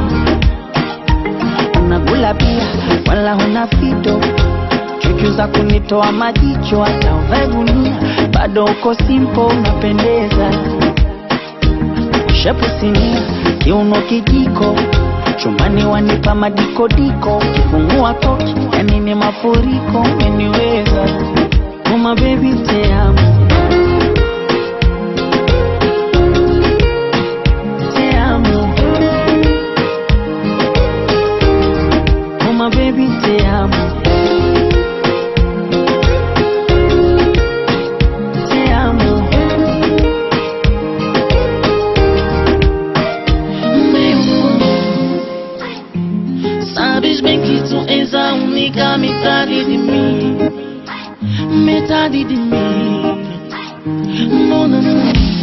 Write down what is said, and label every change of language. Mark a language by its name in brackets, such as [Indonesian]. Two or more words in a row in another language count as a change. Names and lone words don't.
[Swahili] unagula pia wala huna fito, chuchu za kunitoa majicho, hata uvae gunia bado uko simple unapendeza, shepu sinia kiuno kijiko, chumbani wanipa madikodiko, kifungua koki yani ni mafuriko, umeniweza [English] oh my baby [Spanish] te amo, te amo [English] oh my baby [Spanish] te amo, te amo. [Portuguese] Sabes bem que tu és a única metade de mim, metade de mim, [French] mon amour.